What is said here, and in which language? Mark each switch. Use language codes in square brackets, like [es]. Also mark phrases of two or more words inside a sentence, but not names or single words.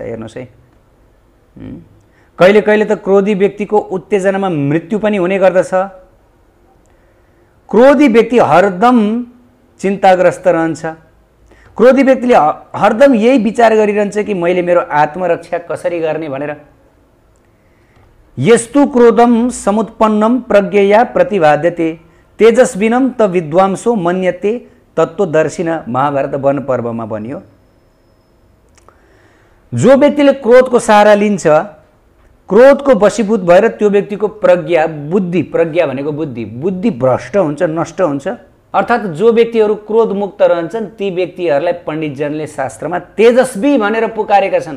[ne] हेर्नुहोस् है, कहिले कहिले त क्रोधी व्यक्तिको उत्तेजनामा मृत्यु पनि हुने गर्दछ। क्रोधी व्यक्ति हरदम चिन्ताग्रस्त रहन्छ। क्रोधी व्यक्तिले हरदम यही विचार गरिरहन्छ कि मैले मेरो आत्मरक्षा कसरी गर्ने भनेर। [sa] यस्तु क्रोधम समुत्पन्नम प्रज्ञया प्रतिभाद्यते तेजस्विनम त विद्वांसो मन्यते तत्त्वदर्शिन, [ne] महाभारत वन पर्वमा भनियो। जो व्यक्तिले क्रोधको सहारा लिन्छ, क्रोधको वशीभूत भएर त्यो व्यक्तिको प्रज्ञा, बुद्धि, प्रज्ञा भनेको बुद्धि भ्रष्ट हुन्छ, नष्ट हुन्छ। अर्थात् जो व्यक्तिहरू क्रोध मुक्त रहन्छन् ती व्यक्तिहरूलाई पण्डितजनले शास्त्रमा तेजस्वी भनेर पुकारेका छन्।